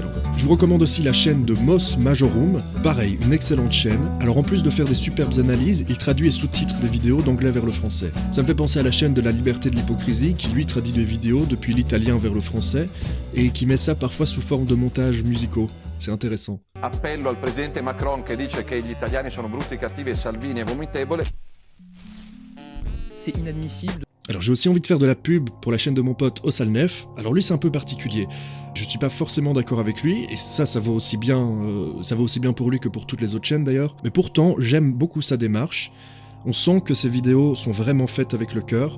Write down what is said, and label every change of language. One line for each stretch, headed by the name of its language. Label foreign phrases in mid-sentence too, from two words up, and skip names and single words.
French: Je vous recommande aussi la chaîne de Moss Majorum, pareil, une excellente chaîne. Alors en plus de faire des superbes analyses, il traduit et sous-titre des vidéos d'anglais vers le français. Ça me fait penser à la chaîne de la liberté de l'hypocrisie, qui lui traduit des vidéos depuis l'italien vers le français, et qui met ça parfois sous forme de montages musicaux. C'est intéressant.
Italian: Appello al presidente Macron che dice che gli italiani sono brutti, cattivi e Salvini è vomitevole.
French: C'est inadmissible. Alors j'ai aussi envie de faire de la pub pour la chaîne de mon pote Ossalnef. Alors lui c'est un peu particulier. Je suis pas forcément d'accord avec lui, et ça vaut aussi bien pour lui que pour toutes les autres chaînes d'ailleurs. Mais pourtant j'aime beaucoup sa démarche. On sent que ses vidéos sont vraiment faites avec le cœur.